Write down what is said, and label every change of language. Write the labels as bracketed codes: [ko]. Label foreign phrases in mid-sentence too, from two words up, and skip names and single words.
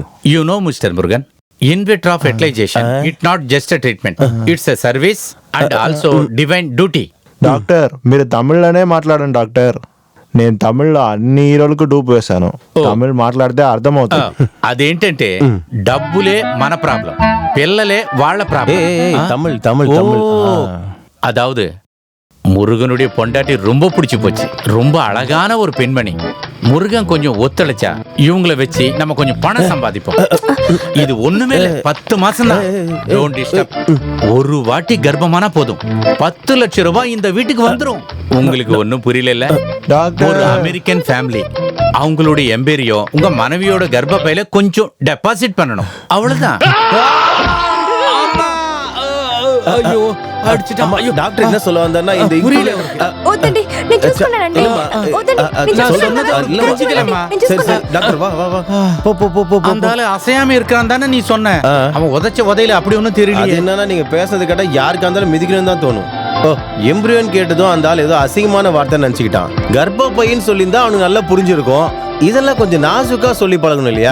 [en] You know Mister Murugan, in vitro fertilization it not just a treatment, it's a service and also divine duty. [te] డాక్టర్, మీరు తమిళ్లోనే మాట్లాడండి డాక్టర్. నేను తమిళ్లో అన్ని హీరోలకు డూప్ వేశాను. తమిళ్ మాట్లాడితే అర్థమవుతుంది. అదేంటంటే డబ్బులే మన ప్రాబ్లం, పిల్లలే వాళ్ళ ప్రాబ్లం. [ta] தமிழ் தமிழ் தமிழ். அதாவது முருகனுடைய பொண்டாட்டி ரொம்ப பிடிச்சி போச்சு. ரொம்ப அழகான ஒரு பெண்மணி. முருகன் கொஞ்சம் ஒத்துழைச்சா இவங்கள வச்சு நம்ம கொஞ்சம் பணம் சம்பாதிப்போம். இது ஒண்ணுமே இல்ல, 10 மாசம் தான். [en] don't disturb. [ta] ஒரு வாட்டி கர்ப்பமானா போதும் 10 லட்சம் ரூபாய் இந்த வீட்டுக்கு வந்துரும். உங்களுக்கு ஒண்ணும் புரியல. ஒரு [en] American family, [ta] அவங்களுடைய எம்பேரியோ உங்க மனைவியோட கர்ப்பப்பையில கொஞ்சம் டெபாசிட் பண்ணணும், அவ்வளவுதான். ஐயோ அடிச்சிட்டாமா. ஐயோ டாக்டர் என்ன சொல்ல வந்தாருன்னா இந்த புரியல. [te] వద్దండి నేను చూసుకున్నానండి వద్దండి నేను [ta] புரிஞ்சுக்கலமா. சரி சரி டாக்டர் வா வா வா. போ போ போ போ. அந்த ஆளு அசையாம இருக்கான் தானே நீ சொன்ன. அவன் உதைச்ச உதையில அப்படி ஒன்றும் தெரியல. அது என்னன்னா நீங்க பேசுறது கேட்டா யாருக்கா இருந்தாலும் மிதிக்கணும்னு தான் தோணும். ஓ எம்பிரியோன்னு கேட்டதும் அந்த ஆள் ஏதோ அசிங்கமான வார்த்தை நினைச்சுக்கிட்டான். கர்ப்பப்பைன்னு சொல்லியிருந்தா அவனுக்கு நல்லா புரிஞ்சிருக்கும். இதெல்லாம் கொஞ்சம் நாசுக்கா சொல்லி பழகணும் இல்லையா?